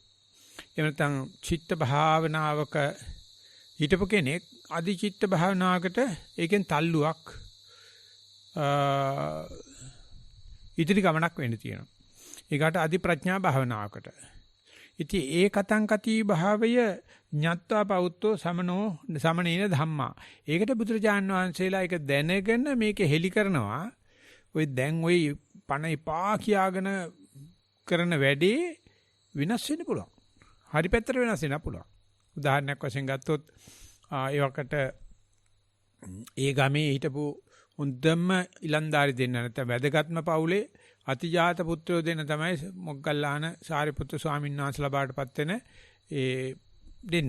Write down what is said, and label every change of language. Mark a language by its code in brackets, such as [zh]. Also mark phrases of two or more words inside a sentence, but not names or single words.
[si] එහෙම නැත්නම් චිත්ත භාවනාවක හිටපු කෙනෙක් අදි චිත්ත භාවනාවකට ඒකෙන් තල්ලුවක් ඉදිරි ගමනක් වෙන්න තියෙනවා. ඒකට අදි ප්‍රඥා භාවනාවකට. ඉතින් ඒ [pi] කතං කති [si] භාවය [pi] ඤත්වා පවුත්තෝ සමනෝ සමනේන ධම්මා. [si] ඒකට බුදුරජාන් වහන්සේලා ඒක දැනගෙන මේක හෙලි කරනවා. ඔය දැන් ඔය පණ එපා කියාගෙන කරන වැඩේ විනාශ වෙන්න පුළුවන්. හරි පැත්තට වෙනස් වෙන්න පුළුවන්. උදාහරණයක් වශයෙන් ගත්තොත් ඒ වකට ඒ ගමේ හිටපු උන්දම්ම ඉලන්දාරි දෙන්න නැත්නම් වැදගත්ම පවුලේ අතිජාත පුත්‍රයෝ දෙන්න තමයි මොග්ගල්ලාන සාරිපුත්‍ර ස්වාමීන් වහන්සේලා බාටපත් වෙන ඒ දෙන්න.